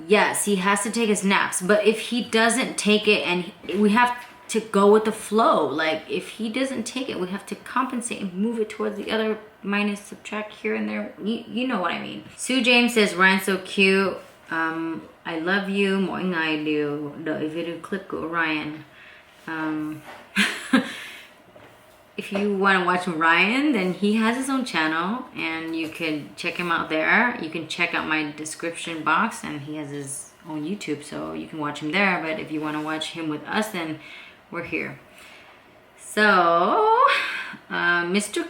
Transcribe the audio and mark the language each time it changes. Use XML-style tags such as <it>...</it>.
<en>Yes, he has to take his naps, but if he doesn't take it, and we have to go with the flow. Like if he doesn't take it, we have to compensate and move it towards the other, minus, subtract here and there. You know what I mean. Sue James says, Ryan's so cute. I love you.</en> <vi>Mỗi ngày đều đợi video clip của Ryan.</vi> <en>If you want to watch Ryan, then he has his own channel and you can check him out there. You can check out my description box and he has his own YouTube, so you can watch him there. But if you want to watch him with us, then we're here. So, Mr.</en>